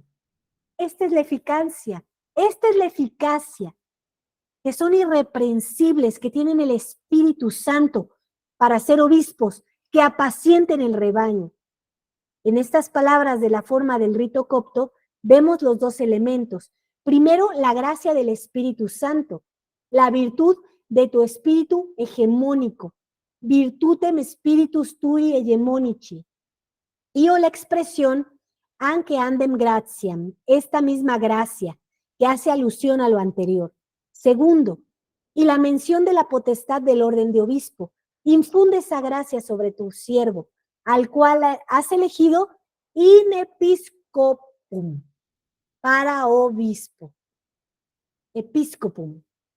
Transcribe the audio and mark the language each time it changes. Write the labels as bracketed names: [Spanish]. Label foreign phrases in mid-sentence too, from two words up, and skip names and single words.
[Spanish] Esta es la eficacia, que son irreprensibles, que tienen el Espíritu Santo para ser obispos, que apacienten el rebaño. En estas palabras de la forma del rito copto, vemos los dos elementos. Primero, la gracia del Espíritu Santo, la virtud de tu espíritu hegemónico, [Latin] virtutem spiritus tui hegemonici, [Spanish] y o la expresión [Latin] anque andem gratiam, [Spanish] esta misma gracia que hace alusión a lo anterior. Segundo, y la mención de la potestad del orden de obispo, infunde esa gracia sobre tu siervo, al cual has elegido [Latin] in episcopum, [Spanish] para obispo, episcopum.